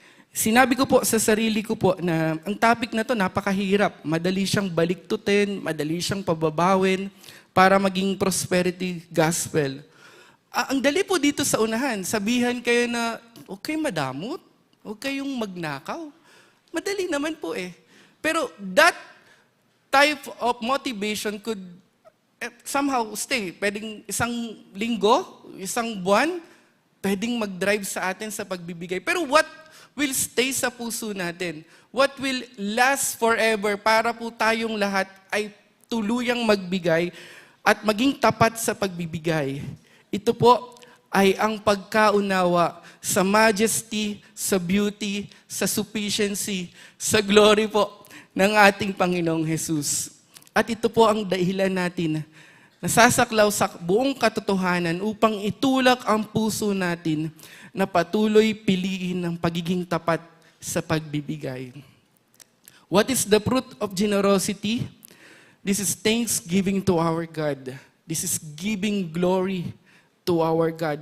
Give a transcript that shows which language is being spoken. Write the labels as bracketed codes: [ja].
[tl] Sinabi ko po sa sarili ko po na ang topic na to napakahirap. Madali siyang baliktutin, madali siyang pababawin para maging prosperity gospel. Ang dali po dito sa unahan, sabihan kayo na, okay madamot, huwag kayong magnakaw. Madali naman po eh. Pero [en] that type of motivation could somehow stay. [tl] Pwedeng isang linggo, isang buwan, pwedeng mag-drive sa atin sa pagbibigay. Pero [en] what will stay [tl] sa puso natin? [en] What will last forever [tl] para po tayong lahat ay tuluyang magbigay at maging tapat sa pagbibigay? Ito po ay ang pagkaunawa sa majesty, sa beauty, sa sufficiency, sa glory po ng ating Panginoong Jesus. At ito po ang dahilan natin na sasaklaw sa buong katotohanan upang itulak ang puso natin na patuloy piliin ang pagiging tapat sa pagbibigay. [en] What is the fruit of generosity? This is thanksgiving to our God. This is giving glory to our God.